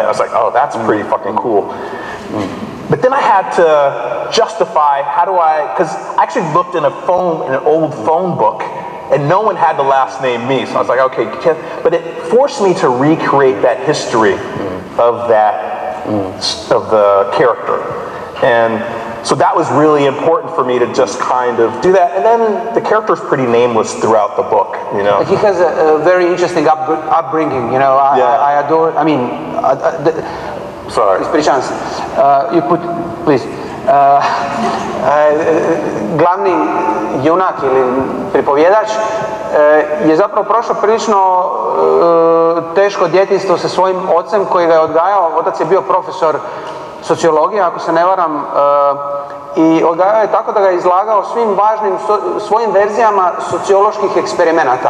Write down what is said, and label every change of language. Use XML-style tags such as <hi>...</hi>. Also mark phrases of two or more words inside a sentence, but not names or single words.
<en>I was like, oh, that's pretty fucking cool. But then I had to justify, because I actually looked in an old phone book, and no one had the last name Me, so I was like, okay, but it forced me to recreate that history of the character. And so that was really important for me to just kind of do that. And then the character's pretty nameless throughout the book, you know. He has a very interesting upbringing, you know. I adore, I mean, sorry.</en> <hr>Ispričavam se.</hr> <en>You put, please.</en> <hr>Glavni junak ili pripovjedač je zapravo prošao prilično teško djetinjstvo sa svojim ocem koji ga je odgajao. Otac je bio profesor sociologije, ako se ne varam, i odgajao je tako da ga je izlagao svim važnim svojim verzijama socioloških eksperimenata.</hr>